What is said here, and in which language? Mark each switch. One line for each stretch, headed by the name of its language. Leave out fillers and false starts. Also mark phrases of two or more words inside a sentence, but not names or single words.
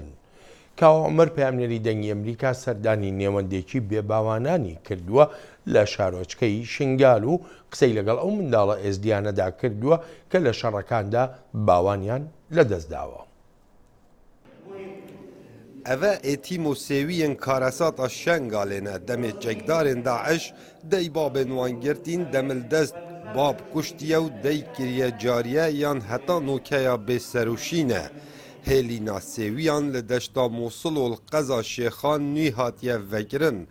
Central Kurdish: کاوە عومەر پەیامنەری دەنگی ئەمریکا سەردانی نێوەندێکی بێباوانانی کردووە لە شارۆچکەی شنگال و قسەی لەگەڵ ئەو منداڵە ئێزدیانەدا کردووە کە لە شەڕەکاندا باوانیان لەدەستداوە.
Kurdish: ئەvە ئێتیم و سێویên karasata Şengalê demê çekdarên Daeş dey babên wan girtîn demildest bab kuştiye û dey kiriye cariye yan heta nokeya bêserûşîne. Hêlîna sêwiyan li deşta Mosul û qeza Şêxan nû hatiye vekirin.